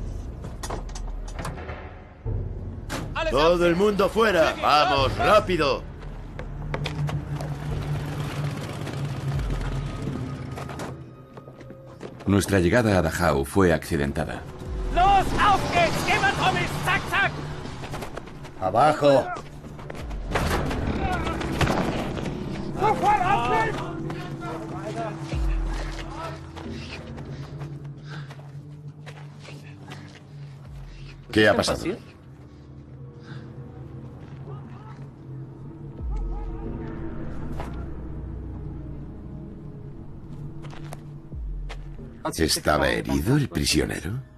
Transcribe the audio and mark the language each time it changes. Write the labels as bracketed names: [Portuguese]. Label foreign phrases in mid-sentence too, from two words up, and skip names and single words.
[Spanish] ¡Todo el mundo fuera! ¡Vamos, rápido! Nuestra llegada a Dachau fue accidentada. [German] ¡Los, auf geht's! ¡Jemand um mich! ¡Zack, zack! [Spanish] ¡Abajo! ¿Qué ha pasado? ¿Estaba herido el prisionero?